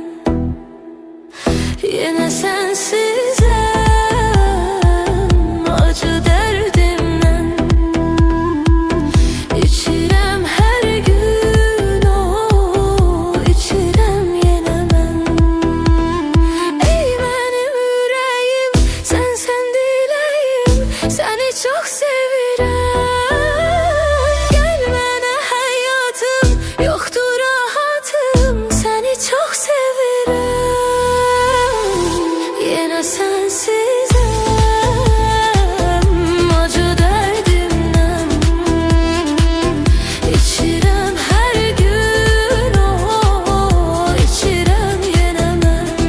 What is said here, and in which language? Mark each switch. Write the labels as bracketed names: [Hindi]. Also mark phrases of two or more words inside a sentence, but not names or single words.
[Turkish] Yine sensizim, acı derdimden [Azerbaijani] İçirəm her gün o, içirəm yenə mən. [Turkish] Ey benim yüreğim, sen dileyim, seni çok sevirəm. Gelmene hayatım, yoktur rahatım, seni çok sevirəm. Yine sensizim, acı derdimden [Azerbaijani] İçirəm her gün o, içirəm yenə mən.